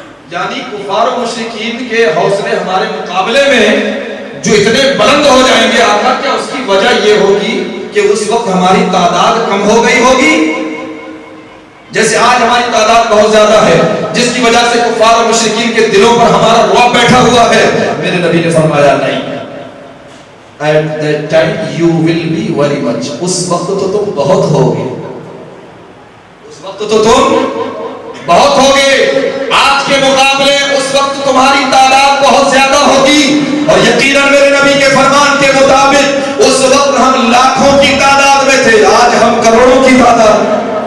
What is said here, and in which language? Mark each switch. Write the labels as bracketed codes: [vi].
[ur] یعنی کفار و مشرکین کے حوصلے ہمارے مقابلے میں جو اتنے بلند ہو جائیں گے آقا، کیا اس کی وجہ یہ ہوگی کہ اس وقت ہماری تعداد کم ہو گئی ہوگی؟ جیسے آج ہماری تعداد بہت زیادہ ہے جس کی وجہ سے کفار و مشرکین کے دلوں پر ہمارا رعب بیٹھا ہوا ہے. میرے نبی نے فرمایا نہیں، [en] at that time you will be very much. [ur] اس وقت تو تم بہت ہوگے، اس وقت تو تم بہت ہوگے. آج کے مقابلے اس وقت تمہاری تعداد بہت زیادہ ہوگی، اور یقیناً میرے نبی کے فرمان کے مطابق اس وقت ہم لاکھوں کی تعداد میں تھے، آج ہم کروڑوں کی تعداد.